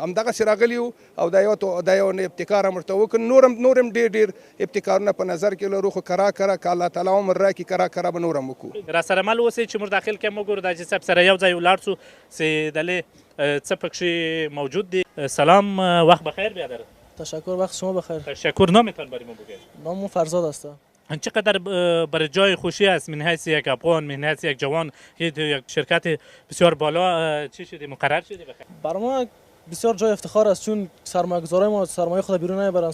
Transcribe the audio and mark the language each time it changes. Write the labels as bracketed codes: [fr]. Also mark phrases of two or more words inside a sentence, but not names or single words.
[ps] همدغسې راغلي یو او دا یو ابتکار هم ورته وکړ. نور هم ډېر ابتکارونه په نظر کې لرو خو کرا که الله تعالی عمر راکړي کرا به نور هم وکړو. راسره مل اوسئ چې موږ داخل کې هم وګورو د حاجي صاحب سره یو ځای ولاړ شو چې دلې څه پکښې موجود دي. [fa] سلام وقت بخیر بیادر. تشکر وقت شما بخیر. تشکر. نامتان برای ما بگید. نام فرزاد است. چقدر برای جای خوشی است من حیث یک افغان من حیث یک جوان یک شرکت بسیار بالا چی شدی مقرر شدی بخیر؟ برای ما بسیار جای افتخار است چون سرمایه‌گذارای ما سرمایه خود بیرون نمیبرن.